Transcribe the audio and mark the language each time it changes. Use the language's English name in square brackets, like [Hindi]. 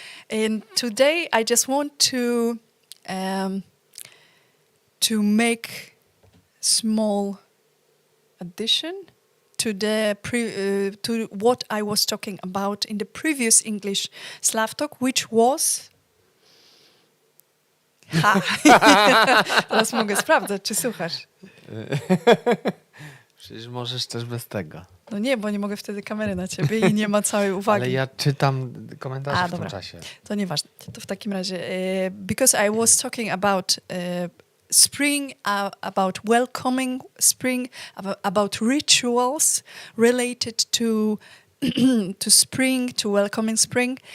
[English] And today I just want to make small addition to to what I was talking about in the previous English SlavTalk, which was... Ha! [Polish] Teraz mogę sprawdzać, czy słuchasz. Przecież możesz też bez tego. No nie, bo nie mogę wtedy kamery na ciebie i nie ma całej uwagi. Ale ja czytam komentarze w dobra. tym czasie. To nieważne. To w takim razie, [English] because I was talking about spring, about welcoming spring, about rituals related to to spring, to welcoming spring.